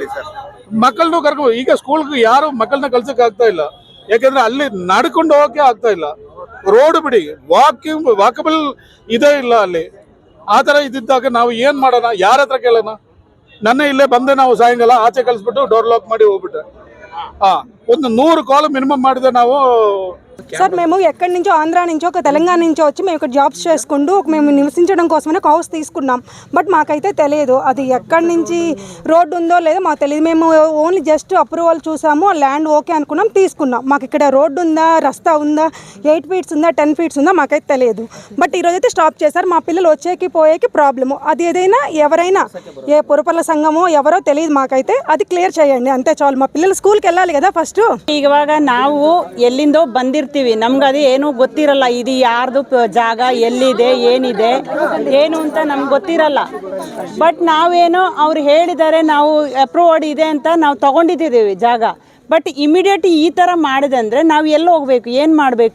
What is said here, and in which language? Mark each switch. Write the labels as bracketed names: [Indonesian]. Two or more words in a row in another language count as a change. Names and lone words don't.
[Kannada] ಮಕ್ಕಳನ್ನು ಕರ್ಕೊಂಡು ಈಗ ಸ್ಕೂಲ್ಗೆ ಯಾರು ಮಕ್ಕಳನ್ನ ಕಳ್ಸಕ್ ಆಗ್ತಾ ಇಲ್ಲ, ಯಾಕಂದ್ರೆ ಅಲ್ಲಿ ನಡ್ಕೊಂಡು ಹೋಗಕ್ಕೆ ಆಗ್ತಾ ಇಲ್ಲ. ರೋಡ್ ಬಿಡಿ, ವಾಕಬಲ್ ಇದೇ ಇಲ್ಲ ಅಲ್ಲಿ. ಆ ತರ ಇದ್ದಿದ್ದಾಗ ನಾವು ಏನ್ ಮಾಡೋಣ, ಯಾರ ಹತ್ರ ಕೇಳೋಣ? ನನ್ನ ಇಲ್ಲೇ ಬಂದೆ, ನಾವು ಸಾಯಂಕಾಲ ಆಚೆ ಕಳಿಸ್ಬಿಟ್ಟು [English] door lock [Kannada] ಮಾಡಿ ಹೋಗ್ಬಿಟ್ಟೆ. ಒಂದು 100 [English] call minimum [Kannada] ಮಾಡಿದೆ ನಾವು. [Telugu] సార్ మేము ఎక్కడి నుంచో ఆంధ్ర నుంచో తెలంగాణ నుంచో వచ్చి మేము ఇక్కడ జాబ్స్ చేసుకుంటూ మేము నివసించడం కోసమనే ఒక హౌస్ తీసుకున్నాం. బట్ మాకైతే తెలియదు అది ఎక్కడి నుంచి రోడ్డు ఉందో లేదో మాకు తెలియదు. మేము [English] only just approval [Telugu] చూసాము, ల్యాండ్ ఓకే అనుకున్నాం, తీసుకున్నాం. మాకు ఇక్కడ రోడ్డు ఉందా, రస్తా ఉందా, 8 ఫీట్స్ ఉందా, 10 ఫీట్స్ ఉందా మాకైతే తెలియదు. బట్ ఈరోజైతే స్టాప్ చేశారు. మా పిల్లలు వచ్చేకి పోయేకి ప్రాబ్లము. అది ఏదైనా ఎవరైనా ఏ పురపాలక సంఘమో ఎవరో తెలియదు మాకైతే, అది క్లియర్ చేయండి అంతే చాలు. మా పిల్లలు స్కూల్కి వెళ్ళాలి కదా ఫస్ట్. [Kannada] ಇವಾಗ ನಾವು ಎಲ್ಲಿಂದೋ ಬಂದಿರ್ತೀವಿ, ನಮ್ಗೆ ಅದು ಏನು ಗೊತ್ತಿರಲ್ಲ, ಇದು ಯಾರ್ದು ಜಾಗ, ಎಲ್ಲಿದೆ, ಏನಿದೆ ಏನು ಅಂತ ನಮ್ಗೆ ಗೊತ್ತಿರಲ್ಲ. ಬಟ್ ನಾವೇನೋ ಅವ್ರು ಹೇಳಿದ್ದಾರೆ, ನಾವು ಅಪ್ರೂವ್ಡ್ ಇದೆ ಅಂತ ನಾವು ತಗೊಂಡಿದ್ದೀವಿ ಜಾಗ. [English] but immediate [Kannada] ಈ ಥರ ಮಾಡಿದಂದರೆ ನಾವು ಎಲ್ಲಿ ಹೋಗ್ಬೇಕು, ಏನು ಮಾಡಬೇಕು?